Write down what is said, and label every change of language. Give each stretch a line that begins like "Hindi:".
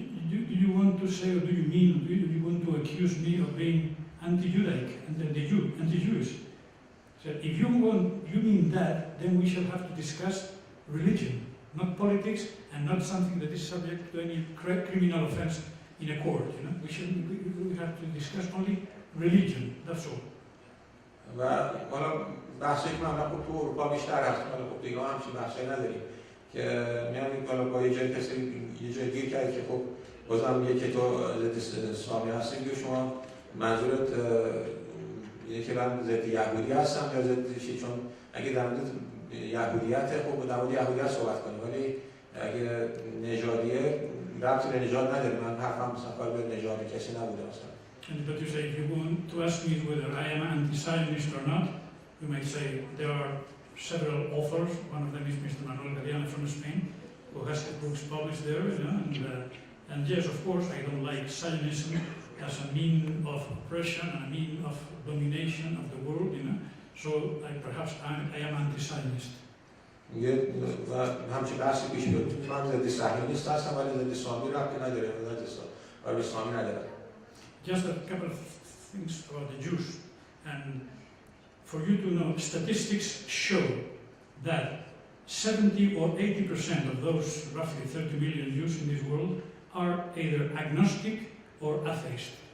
English: Do you want to say, or do you mean, do you want to accuse me of being anti-Judaic and anti-Jewish? So if you mean that, then we shall have to discuss religion, not politics, and not something that is subject to any criminal offense in a court. You know, we have to discuss only religion. That's all.
Persian: و حالا بحثی که من تو اروپا بیشتر هست، حالا خب دیگه همچین بحثی نداریم که میان حالا با یه جای کسی یه جای گیر کرد که خب بازم میگه که تو ضد اسلامی هستی، میگه شما منظورت اینه که من ضد یهودی هستم یا ضد چی؟ چون اگه در مورد یهودیت خب در مورد یهودیت صحبت کنیم، ولی اگه نژادیه ربطی به نژاد نداره. من حرفم مثلا کار به نژاد کسی نبوده مثلا.
English: But you say, if you want to ask me whether I am anti-Zionist or not, you might say there are several authors. One of them is Mr. Manuel Galeano from Spain, who has the books published there. You know, and yes, of course, I don't like Zionism as a mean of oppression and a mean of domination of the world. You know, so perhaps I am anti-Zionist.
Persian: میگه و همچین بحثی پیش بیاد. من ضد صهیونیست هستم ولی ضد اسلامی ربطی نداره، ضد اسلامی نداره.
English: Just a couple of things about the Jews, and for you to know, statistics show that 70 or 80% of those roughly 30 million Jews in this world are either agnostic or atheist.